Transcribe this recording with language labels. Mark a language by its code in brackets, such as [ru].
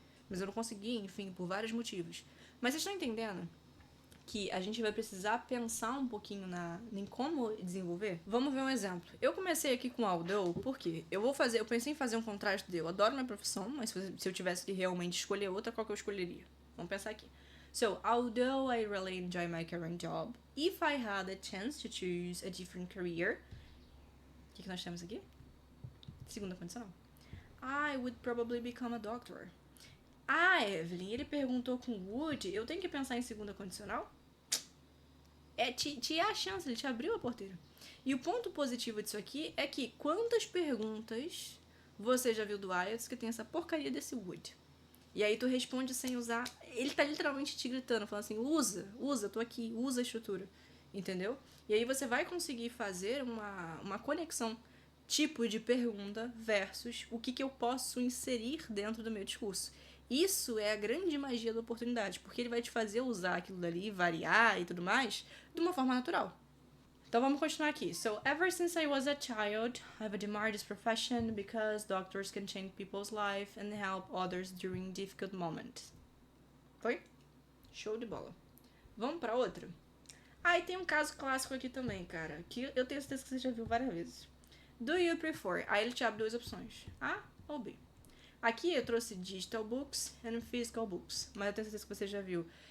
[pt] Mas eu não consegui, enfim, por vários motivos. Mas vocês estão entendendo que a gente vai precisar pensar um pouquinho em como desenvolver? Vamos ver um exemplo. Eu comecei aqui com Although, porque eu pensei em fazer um contraste de eu adoro minha profissão, mas se eu tivesse que realmente escolher outra, qual que eu escolheria? Vamos pensar aqui. [en] So, although I really enjoy my current job, if I had a chance to choose a different career, [pt] o que nós temos aqui? Segunda condicional. [en] I would probably become a doctor. [pt] Ah, Evelyn, ele perguntou com would, eu tenho que pensar em segunda condicional? Te a chance, ele te abriu a porteira. E o ponto positivo disso aqui é que quantas perguntas você já viu do IELTS que tem essa porcaria desse would? E aí tu responde sem usar. Ele tá literalmente te gritando, falando assim: usa, tô aqui, usa a estrutura. Entendeu? E aí você vai conseguir fazer uma conexão tipo de pergunta versus o que eu posso inserir dentro do meu discurso. Isso é a grande magia da oportunidade, porque ele vai te fazer usar aquilo dali, variar e tudo mais, de uma forma natural. Então vamos continuar aqui. [en] So, ever since I was a child, I've admired this profession because doctors can change people's life and help others during difficult moments. [pt] Foi? Show de bola. Vamos pra outra? Ah, e tem um caso clássico aqui também, cara, que eu tenho certeza que você já viu várias vezes. [en] Do you prefer? [pt] Aí ele te abre duas opções, A ou B. Aqui eu trouxe [en] digital books and physical books, [pt] mas eu tenho certeza que você já viu.